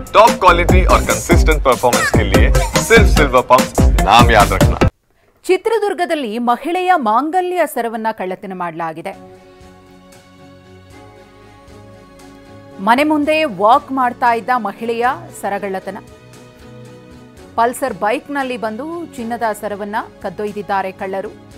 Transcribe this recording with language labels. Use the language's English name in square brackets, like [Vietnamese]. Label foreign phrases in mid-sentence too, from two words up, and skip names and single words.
[English] top quality [Hindi] और [English] consistent performance [Hindi] के लिए सिर्फ सिल्वर पंप नाम याद रखना। [Kannada] ಚಿತ್ರದುರ್ಗದಲ್ಲಿ ಮಹಿಳೆಯ ಮಾಂಗಲ್ಯ ಸರವನ್ನ ಕಳ್ಳತನ ಮಾಡಲಾಗಿದೆ. ಮನೆ ಮುಂದೆ ವಾಕ್ ಮಾಡ್ತಾ ಇದ್ದ ಮಹಿಳೆಯ ಸರಗಳ್ಳತನ. ಪಲ್ಸರ್ ಬೈಕ್ನಲ್ಲಿ ಬಂದು ಚಿನ್ನದ ಸರವನ್ನ ಕದ್ದೊಯ್ದಿದ್ದಾರೆ ಕಳ್ಳರು.